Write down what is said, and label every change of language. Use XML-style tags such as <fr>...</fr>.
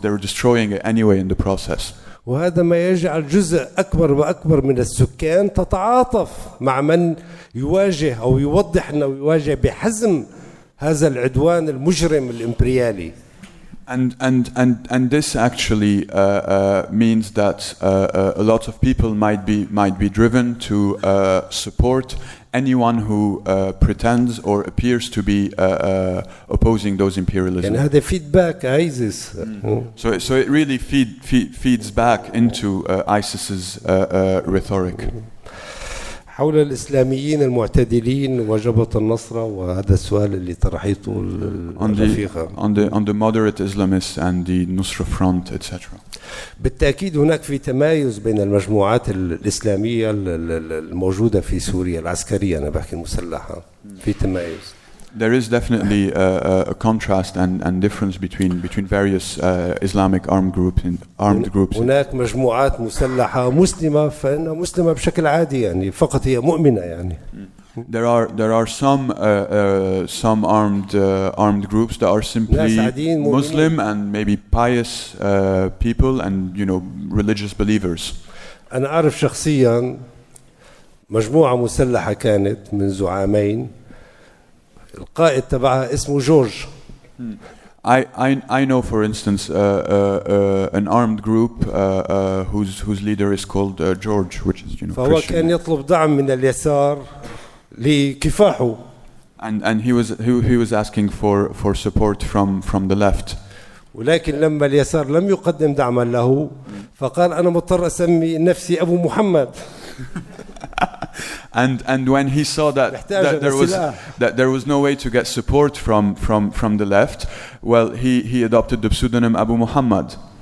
<en>They're destroying it anyway in the process.</en> <ar>وهذا ما يجعل جزء أكبر وأكبر من السكان تتعاطف مع من يواجه أو يوضح أنه يواجه بحزم هذا العدوان المجرم الإمبريالي.</ar> <en>And this actually means that a lot of people might be driven to support anyone who pretends or appears to be opposing those imperialism.</en> <ar>يعني هذا</ar> <en>feedback</en> <ar>ISIS.</ar> <en>So it really feeds back into ISIS's rhetoric.</en> <ar>حول الإسلاميين المعتدلين وجبهة النصرة، وهذا السؤال اللي طرحته الرفيقة.</ar> <en>On the moderate Islamists and the Nusra Front, etc.</en> <ar>بالتأكيد هناك في تمايز بين المجموعات الإسلامية الموجودة في سوريا العسكرية، أنا بحكي المسلحة، في تمايز.</ar> <en>There is definitely a contrast and difference between various Islamic armed groups.</en> <ar>هناك مجموعات مسلحة مسلمة، فإنها مسلمة بشكل عادي يعني، فقط هي مؤمنة يعني.</ar> <en>There are some armed groups that are simply Muslim and maybe pious people and religious believers.</en> <ar>أنا أعرف شخصيا مجموعة مسلحة كانت منذ عامين القائد تبعها اسمه جورج.</ar> <en>I know, for instance, an armed group whose leader is called George, which is</en> <ar>فهو</ar> <en>Christian.</en> <ar>كان يطلب دعم من اليسار لكفاحه.</ar> <en>And he was asking for support from the left.</en> <ar>ولكن لما اليسار لم يقدم دعما له فقال أنا مضطر أسمي نفسي أبو محمد.</ar> <en>And when he saw that there was no way to get support from the left, well, he adopted the pseudonym Abu Muhammad.</en>